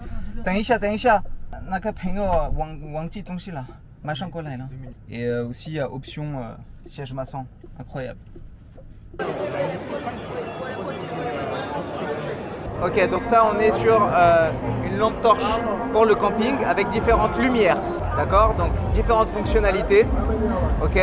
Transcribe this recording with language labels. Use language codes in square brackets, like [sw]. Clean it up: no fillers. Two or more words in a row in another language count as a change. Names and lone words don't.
[zh] 等一下，那个朋友忘记东西了，马上过来了。 [fr] Et aussi option siège maçon, incroyable. Ok, donc ça on est sur une lampe torche pour le camping avec différentes lumières, d'accord? Donc différentes fonctionnalités, ok?